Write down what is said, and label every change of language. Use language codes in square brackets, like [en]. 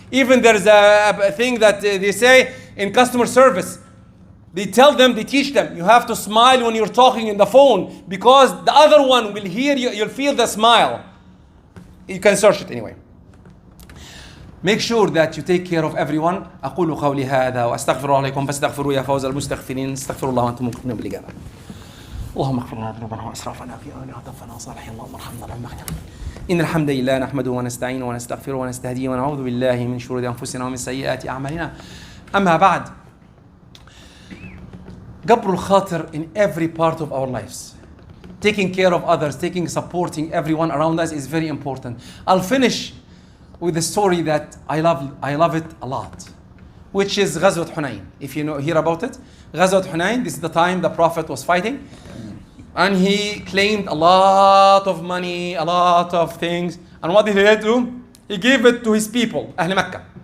[en] Even there's a thing that they say in customer service. They teach them, you have to smile when you're talking in the phone because the other one will hear you, you'll feel the smile. You can search it anyway. Make sure that you take care of everyone. [ar] أقول قولي هذا وأستغفر الله لكم فاستغفروا يا فوز المستغفرين استغفر الله وأنتم مؤمنون بالإجابة. اللهم اغفر لنا ذنوبنا واسرافنا في امرنا وتوفنا صالحين اللهم ارحمنا اللهم اغفر ان الحمد لله نحمده ونستعينه ونستغفره ونستهديه ونعوذ بالله من شرور انفسنا ومن سيئات اعمالنا اما بعد جبر الخاطر [en] in every part of our lives, taking care of others, supporting everyone around us is very important. I'll finish with a story that I love it a lot, which is غزوة حنين. If you hear about it, غزوة حنين, this is the time the Prophet was fighting. And he claimed a lot of money, a lot of things. And what did he do? He gave it to his people, أهل مكة.